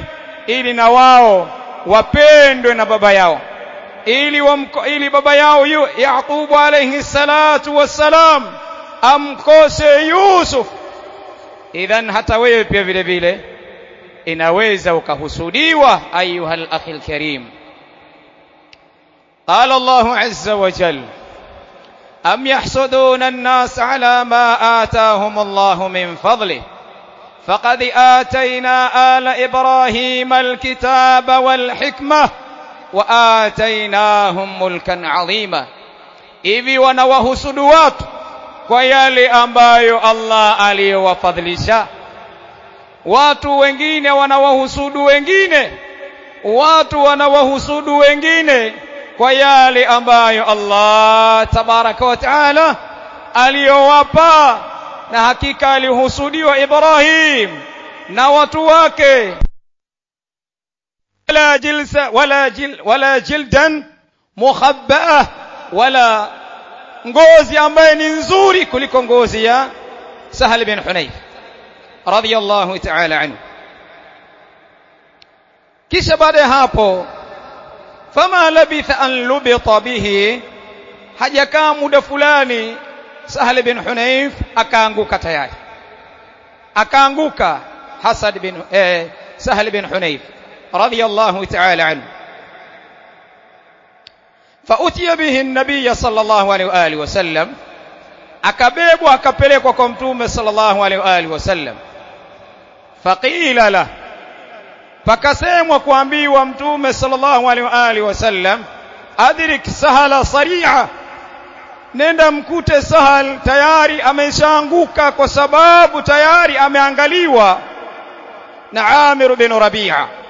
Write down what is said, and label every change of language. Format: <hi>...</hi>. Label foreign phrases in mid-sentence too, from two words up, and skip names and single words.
<sw>Ili na wao wapendwe na baba yao, ili baba yao Yaqubu</sw> <ar>عليه الصلاة والسلام</ar> <sw>amkose Yusuf. Idhan hata wewe pia vile vile inaweza ukahusudiwa</sw> <ar>أيها الأخ الكريم. قال الله عز وجل أم يحسدون الناس على ما آتاهم الله من فضله فقد آتينا آل إبراهيم الكتاب والحكمة وآتيناهم ملكا عظيما.</ar> <sw>Hivi wanawahusudu watu kwa yale ambayo Allah aliyowafadhilisha. Watu wengine wanawahusudu wengine, watu wanawahusudu wengine kwa yale ambayo Allah</sw> <ar>تبارك وتعالى</ar> <sw>aliyowapa, na hakika alihusudiwa Ibrahim na watu wake.</sw> <ar>ولا جلد مخبأة,</ar> <sw>wala ngozi ambaye ni nzuri kuliko ngozi ya Sahal bin Hunayf</sw> <ar>رضي الله تعالى عنه.</ar> <sw>Kisha baada ya hapo,</sw> <ar>فما لبث أن لبط به,</ar> <sw>hajakaa muda fulani Sahal bin Hunayf akaanguka tayari, akaanguka Sahal bin Hunayf</sw> <ar>رضي الله تعالى عنه. فأتي به النبي صلى الله عليه وآله وسلم,</ar> <sw>akabebwa akapelekwa kwa mtume</sw> <ar>صلى الله عليه وآله وسلم. فقيل له,</ar> <sw>pakasemwa kuambiwa mtume</sw> <ar>صلى الله عليه وآله وسلم, أدرك سهلا صريعا,</ar> <sw>nenda mkute Sahal tayari ameshaanguka, kwa sababu tayari ameangaliwa na Amir bin Rabi'a.</sw>